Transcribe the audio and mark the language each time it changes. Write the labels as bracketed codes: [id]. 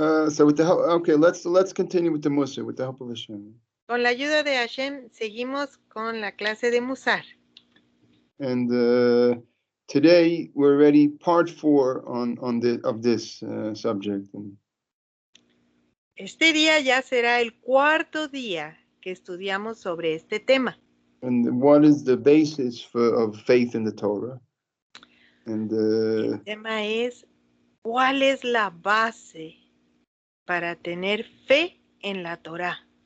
[en] So with the help, okay, let's continue with the Musa with the help of Hashem. [es] Con la ayuda de Hashem seguimos con la clase de Musar. [en] And today we're already part 4 of this subject. [es] Este día ya será el 4º día que estudiamos sobre este tema. [en] And what is the basis of faith in the Torah? And [es] el tema es ¿cuál es la base para tener fe en la Torah?